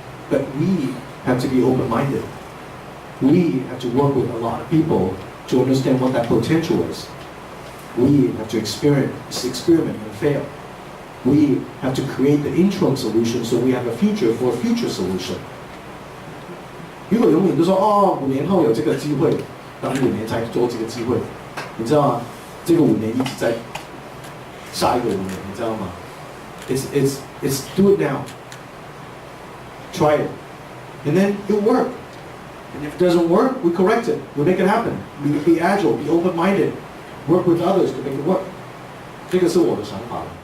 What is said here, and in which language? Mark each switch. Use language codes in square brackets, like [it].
[en] But we have to be open-minded. We have to work with a lot of people to understand what that potential is. We have to experiment and fail. We have to create the interim solution so we have a future for a future solution. [zh] 如果永远都说5年后有这个机会，等5年才做这个机会，你知道吗？这个5年一直在下一个5年，你知道吗？ [en] It's do it now. Try it, and then it'll work. And if it doesn't work, we correct it. We make it happen. We be agile, be open-minded, work with others to make it work. [zh] 这个是我的想法。